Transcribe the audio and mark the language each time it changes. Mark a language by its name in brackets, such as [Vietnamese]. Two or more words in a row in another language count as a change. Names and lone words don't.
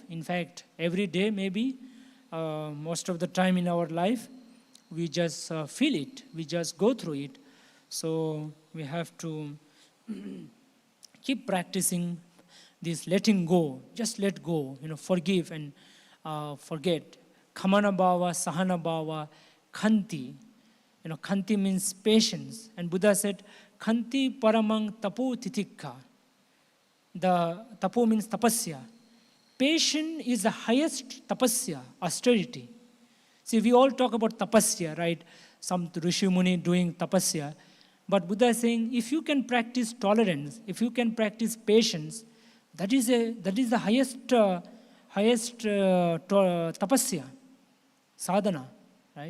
[English] In fact, every day maybe, most of the time in our life, we just feel it. We just go through it. So we have to keep practicing this letting go. Just let go, forgive and forget. [Pali] Khamana bhava, sahana bhava, khanti. [English] Khanti means patience. And Buddha said, [Pali] khanti paramang tapo titikha. [English] The tapo means tapasya. Patience is the highest tapasya, austerity. See, we all talk about tapasya, right? Some Rishi Muni doing tapasya. But Buddha is saying, if you can practice tolerance, if you can practice patience, that is the highest tapasya, sadhana, right?